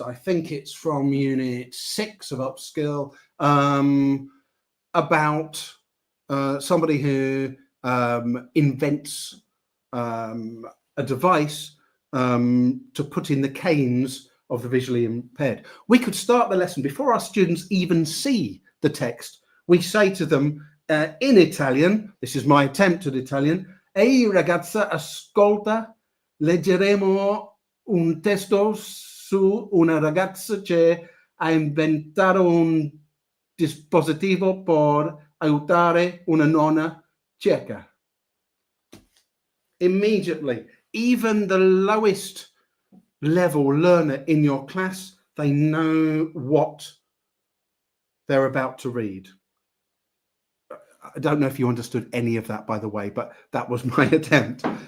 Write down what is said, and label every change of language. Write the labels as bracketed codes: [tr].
[en] I think it's from Unit 6 of Upskill, about somebody who invents a device to put in the canes of the visually impaired. We could start the lesson before our students even see the text. We say to them in Italian, this is my attempt at Italian, [it] Ehi ragazza, ascolta, leggeremo un testo su una ragazza che ha inventato un dispositivo per aiutare una nonna cieca. [en] Immediately, even the lowest level learner in your class, they know what they're about to read. I don't know if you understood any of that, by the way, but that was my attempt.